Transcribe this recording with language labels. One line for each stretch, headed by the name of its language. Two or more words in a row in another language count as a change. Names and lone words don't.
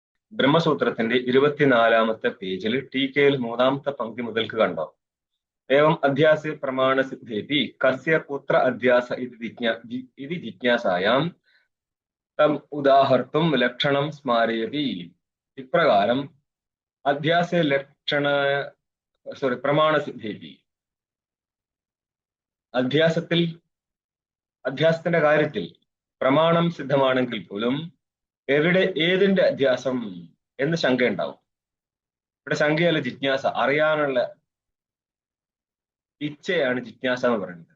Malayalam: ബ്രഹ്മസൂത്രത്തിന്റെ 24-ാമത്തെ പേജിൽ ടീക്കയിൽ 3-ാമത്തെ പങ്ക്തി മുതൽക്ക് കണ്ടോ?
Sanskrit: एवं अध्यासे प्रमाण सिद्धेति कस्य पुत्र अध्यास इति जिज्ञासायां तम उदाहर्तुं लक्षणं स्मारयति. इप्रकारम अध्यासे लक्षण प्रमाण सिद्धेति
Malayalam: അധ്യാസത്തിന്റെ കാര്യത്തിൽ പ്രമാണം സിദ്ധമാണെങ്കിൽ പോലും എവിടെ ഏതിന്റെ അധ്യാസം എന്ന് ശങ്കയുണ്ടാവും. ഇവിടെ ശങ്കയല്ല, ജിജ്ഞാസ, അറിയാനുള്ള ഇച്ഛയാണ് ജിജ്ഞാസ എന്ന് പറയുന്നത്.